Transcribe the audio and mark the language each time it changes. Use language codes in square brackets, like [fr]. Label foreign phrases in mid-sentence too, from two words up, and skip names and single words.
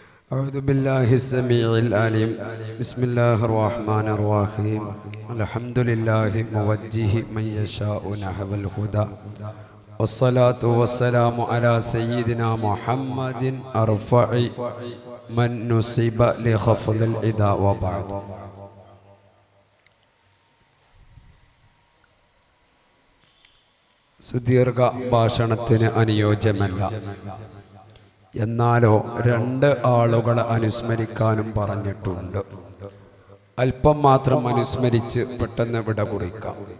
[ar] أعوذ بالله السميع العليم بسم الله الرحمن الرحيم الحمد لله موجه من يشاء نحو الهدى والصلاة والسلام على سيدنا محمد أرفع من نصيب لخفض الإداء وبعد. [ml] സുദീർഘ ഭാഷണത്തിന് അനുയോജ്യമല്ല. എന്നാലോ രണ്ട് ആളുകളെ അനുസ്മരിക്കാനും പറഞ്ഞിട്ടുണ്ട്. അല്പം മാത്രം അനുസ്മരിച്ച് പെട്ടെന്ന് വിട കുറിക്കാം.